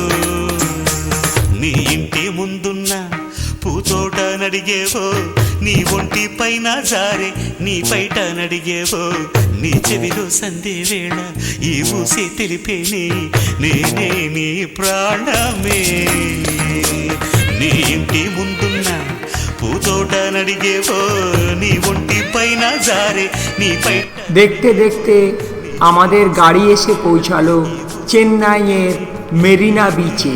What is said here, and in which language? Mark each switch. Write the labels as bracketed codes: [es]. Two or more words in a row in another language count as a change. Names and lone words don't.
[te] నీ ఇంటి ముందున్న పూతోట నడిగేవో, నీ ఒంటి పైన జారే నీ పైట నడిగేవో, నీ చెవిలో సందే వేళ ఈ ఊసి తెలిపేని నేనే నీ ప్రాణమే. నీ ఇంటి ముందున్న పూతోట నడిగేవో, నీ ఒంటి పైన జారే నీ పైట। [bn] দেখতে দেখতে আমাদের গাড়ি এসে পৌঁছালো চেন্নাইয়ের মেরিনা বিচে।